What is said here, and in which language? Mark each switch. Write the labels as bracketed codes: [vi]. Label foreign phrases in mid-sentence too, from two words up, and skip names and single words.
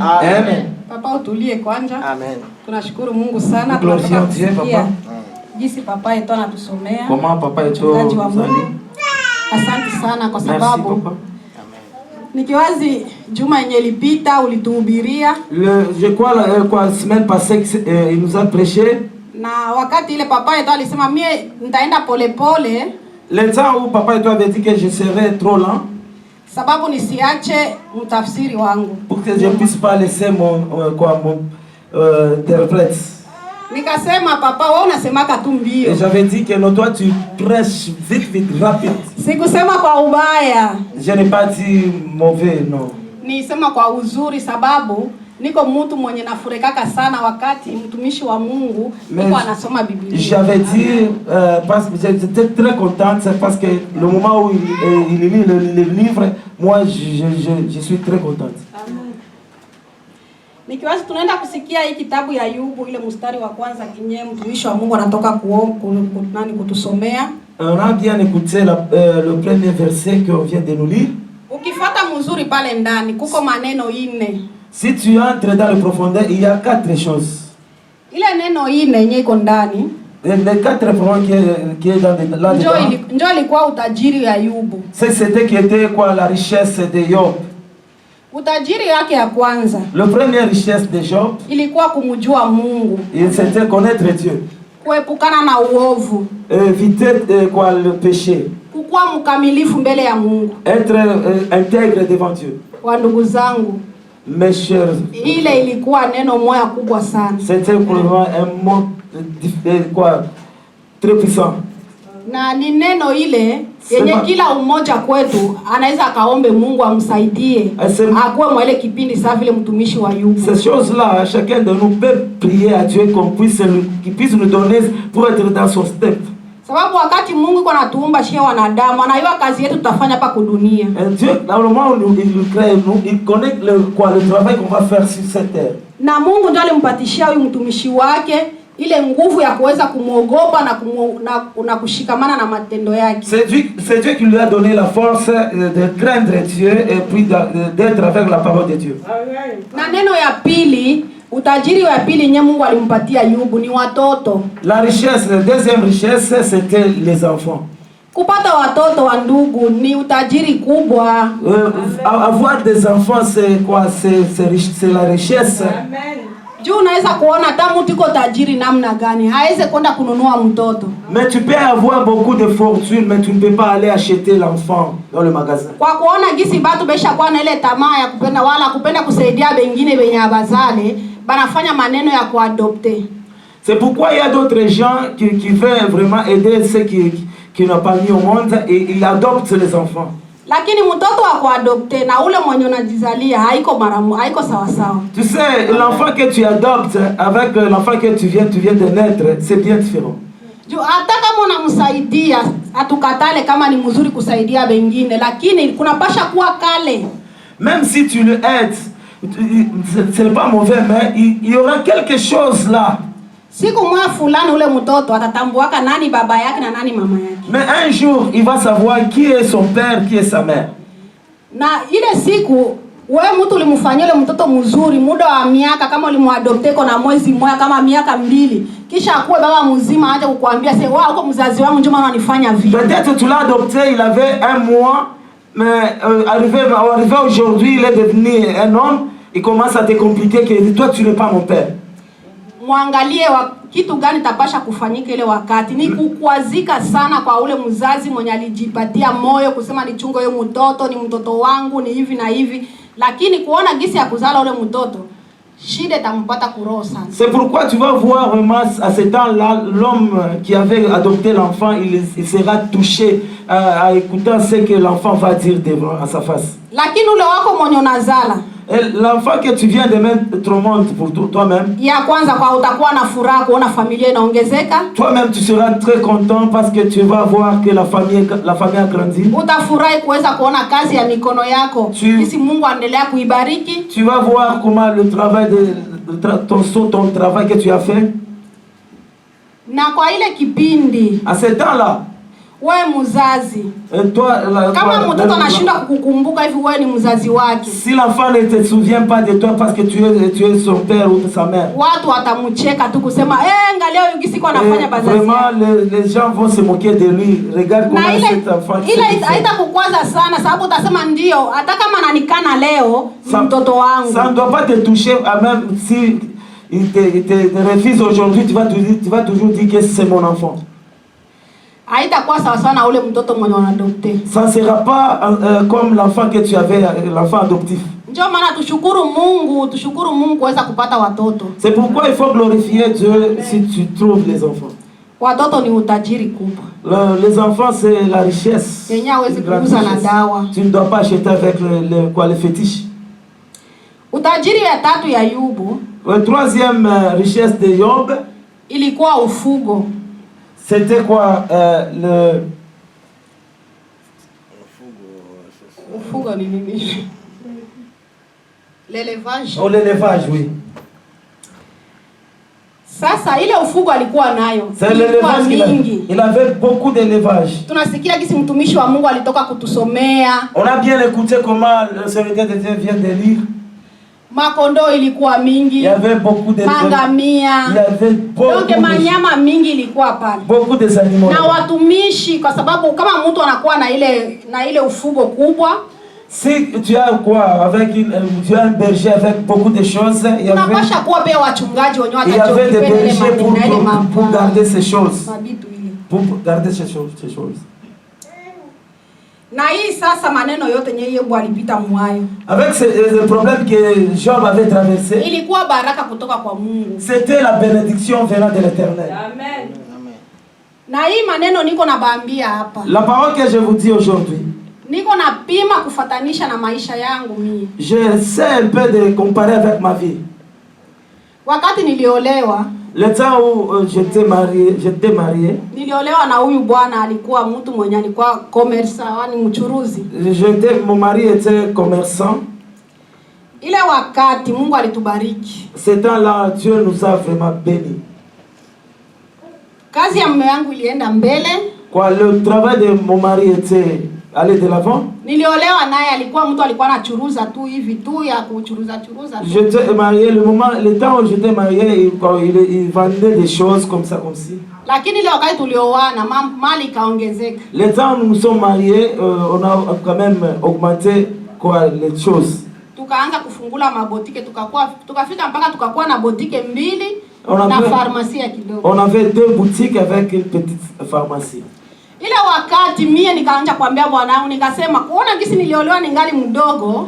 [sw] Amen. Papa utulie kwanza. Amen. Tunashukuru Mungu sana kwa kusikia jinsi papa yetu anatusomea. Kama papa yetu asante sana kwa sababu nikiwazi juma yenye ilipita ulituhubiria. [fr] Je crois quoi semaine passée il nous a prêché. [sw] Na wakati ile papa yetu alisema mie nitaenda pole pole. [fr] Le temps où [sw] papa yetu [fr] avait dit que je serais trop lent. [sw] Sababu nisiache mtafsiri wangu. [fr] Pour que je puisse pas laisser mon interprète. [sw] Nikasema papa wewe unasemaka tu mbio. [fr] Et j'avais dit que non, toi tu prêches vite rapide. [sw] Sikusema kwa ubaya. [fr] Je n'ai pas dit mauvais, non. [sw] Nisema kwa uzuri sababu niko mtu mwenye nafurikaka sana wakati mtumishi wa Mungu niko anasoma Biblia. [fr] J'avais dit parce que j'étais très contente parce que le moment où il lit le livre, moi je suis très contente. [sw] Nikiwazi tunaenda kusikia hii kitabu ya Ayubu ile mstari wa kwanza kinye mtumishi wa Mungu anatoka kutusomea. [fr] On a bien écouté le premier verset qu'on vient de nous lire. [sw] Ukifuata mzuri pale ndani kuko maneno 4. [fr] Si tu entres dans le profondeur, il y a 4 choses. [sw] Ile neno 4 yenye iko ndani. [fr] Les 4 points qui est dans là dedans. [sw] Ndio ilikuwa utajiri ya Ayubu. [fr] C'était qui était quoi la richesse de Job. [sw] Utajiri yake ya kwanza. [fr] Le première richesse de Job [sw] ilikuwa kumjua Mungu. [fr] Il c'était connaître Dieu. [sw] Kuepukana na uovu. [fr] Éviter quoi le péché. [sw] Kukuwa mkamilifu mbele ya Mungu. [fr] Être intègre devant Dieu. [sw] Wa ndugu zangu. [fr] Mes chers. [sw] Ile ilikuwa neno moja kubwa sana. [fr] C'était pour moi un mot quoi très puissant. [sw] Na ni neno ile yenye kila umoja kwetu anaweza akaombe Mungu amsaidie akuwe mwele kipindi sawa vile mtumishi wa Ayubu. [fr] Ces choses-là, chacun de nous peut prier à Dieu qu'il puisse nous donner pour être dans son step. [sw] Sababu wakati Mungu kwa anatuumba shia wanadamu, anajua kazi yetu tutafanya hapa kudunia. [fr] Dieu, dans le moment où il nous crée, il connaît le travail qu'on va faire sur cette terre. [sw] Na Mungu ndiye alimpatishia huyu mtumishi wake ile nguvu ya kuweza kumuogopa na kushikamana na matendo yake. [fr] C'est Dieu qui lui a donné la force de craindre Dieu et puis d'être avec la parole de Dieu. [sw] Na neno ya pili, utajiri wa pili nye Mungu alimpatia Ayubu ni watoto. [fr] La richesse, la deuxième richesse, c'était les enfants. [sw] Kupata watoto wa ndugu ni utajiri kubwa. [fr] Avoir des enfants, c'est quoi? C'est la richesse. [sw] Amen. Juu unaweza kuona hata mtu iko tajiri namna gani hawezi kwenda kununua mtoto. [fr] Mais tu peux avoir beaucoup de fortune, mais tu ne peux pas aller acheter l'enfant dans le magasin. [sw] Kwa kuona gisi batu besha kwa na ile tamaa ya kupenda wala kupenda kusaidia wengine wenye abazale, banafanya maneno ya kuadopter. [fr] C'est pourquoi il y a d'autres gens qui veulent vraiment aider ceux qui n'ont pas mis au monde et ils adoptent les enfants. [sw] Lakini mtoto wa kuadopter na ule mwenye unajizalia haiko sawa sawa. [fr] Tu sais, l'enfant que tu adoptes avec l'enfant que tu viens de naître, c'est bien différent. [sw] Hata kama unamsaidia, atukatale kama ni mzuri kusaidia wengine, lakini kunapasha kuwa kale. [fr] Même si tu le aides, ce n'est pas mauvais, mais il y aura quelque chose là. [sw] Siku moja fulani ule mtoto atatambuaka nani baba yake na nani mama yake. [fr] Mais un jour, il va savoir qui est son père, qui est sa mère. [sw] Na ile siku wewe mtu ulimfanyia ule mtoto mzuri muda wa miaka kama ulimuadopte na mwezi mmoja kama miaka 2, kisha akuwe baba mzima aje kukuambia sasa wewe uko mzazi wangu njoo maana unanifanya vile. [fr] Peut-être tu l'as adopté, il avait 1 mois, mais arrivé aujourd'hui, il est devenu un homme, il commence à te compliquer que toi tu n'es pas mon père. [sw] muangalie kitu gani tapasha kufanyika ile wakati. Ni kukwazika sana kwa ule mzazi mwenye alijipatia moyo kusema nichunge huyo mtoto, ni mtoto wangu, ni hivi na hivi, lakini kuona gisi ya kuzala ule mtoto shida tampata kuroho sana. [fr] C'est pourquoi tu vas voir vraiment à ce temps-là, l'homme qui avait adopté l'enfant, il sera touché à écouter ce que l'enfant va dire devant à sa face. [sw] Lakini ule wako mwenye unazala, [fr] l'enfant que tu viens de mettre au monde pour toi-même, [sw] ya kwanza kwa utakuwa na furaha kuona familia inaongezeka. [fr] Toi-même tu seras très content parce que tu vas voir que la famille a grandi. [sw] Utafurahi kuweza kuona kazi ya mikono yako, jinsi Mungu anaendelea kuibariki. [fr] Tu vas voir comment le travail ton travail que tu as fait. [sw] Na kwa ile kipindi, [fr] à ce temps-là, [sw] wewe mzazi, kama mtoto anashinda kukukumbuka hivi wewe ni mzazi wake, [fr] si l'enfant ne te souvient pas de toi parce que tu es son père ou sa mère, [sw] watu watamcheka tu kusema angalia huyu gisi kwa anafanya bazazi. [fr] Vraiment les gens vont se moquer de lui. Regarde comment cet enfant. [sw] Ile haitakukwaza sana sababu utasema ndio hata kama ananikana leo mtoto wangu. [fr] Ça ne doit pas te toucher même si il te refuse aujourd'hui, tu vas toujours dire que c'est mon enfant. [sw] Haitakuwa sawa sawa na ule mtoto mwenye unadopte. [fr] Ça ne sera pas comme l'enfant que tu avais, l'enfant adoptif. [sw] Ndio maana tushukuru Mungu kuweza kupata watoto. [fr] C'est pourquoi il faut glorifier Dieu si tu trouves les enfants. [sw] Watoto ni utajiri kubwa. [fr] Les enfants c'est la richesse. [sw] Yenye hawezi kuuza na dawa. [fr] Tu ne dois pas acheter avec les fétiches. [sw] Utajiri ya tatu ya Yobu, [fr] la troisième richesse de Yob, [sw] ilikuwa ufugo. [fr] C'était quoi [sw] Ufugo ni nini? [fr] L'élevage. Oh, l'élevage, oui. [sw] Sasa ile ufugo alikuwa nayo. [fr] C'est l'élevage. Il avait beaucoup d'élevage. [sw] Tunasikia kisi mtumishi wa Mungu alitoka kutusomea. [fr] On a bien écouté comment le serviteur de Dieu vient de lire. [sw] Makondo ilikuwa mingi. [fr] Il y avait beaucoup de [sw] mangamia. [fr] Il y avait beaucoup [sw] de manyama mingi ilikuwa pale. [fr] Beaucoup de animaux. [sw] Na watumishi kwa sababu kama mtu anakuwa na ile ufugo kubwa, [fr] si tu as quoi avec tu as un berger avec beaucoup de choses, il y avait des bergers pour garder ces choses. Pour garder ces choses. [sw] Na hii sasa maneno yote yenye Yobu alipita mwayo. [fr] Avec le problème que Job avait traversé. [sw] Ilikuwa baraka kutoka kwa Mungu. [fr] C'était la bénédiction venant de l'Éternel. [sw] Amen. Na hii maneno niko na baambia hapa. [fr] La parole que je vous dis aujourd'hui. [sw] Niko na pima kufatanisha na maisha yangu mimi. [fr] Je sais un peu de comparer avec ma vie. [sw] Wakati niliolewa, [fr] le temps où j'étais marié. [sw] Niliolewa na huyu bwana alikuwa mtu mwenye alikuwa commerçant, ni mchuruzi. [fr] Mon mari était commerçant. [sw] Ile wakati Mungu alitubariki. [fr] Ce temps-là Dieu nous a vraiment bénis. [sw] Kazi ya mume wangu ilienda mbele. [fr] Quoi, le travail de mon mari était aller de l'avant. [sw] Niliolewa naye alikuwa mtu alikuwa anachuruza tu hivi tu ya kuchuruza. [fr] J'étais marié le temps où j'étais marié, il vendait des choses comme si. [sw] Lakini ile wakati tulioana mali kaongezeka. [fr] Le temps où nous sommes mariés, on a quand même augmenté quoi les choses. [sw] Tukaanza kufungula mabotike tukafika mpaka tukakuwa na botike mbili na pharmacie kidogo. [fr] On avait 2 boutiques avec une petite pharmacie. [sw] Ile wakati mie nikaanza kuambia bwana wangu nikasema kuona gisi niliolewa ningali mdogo.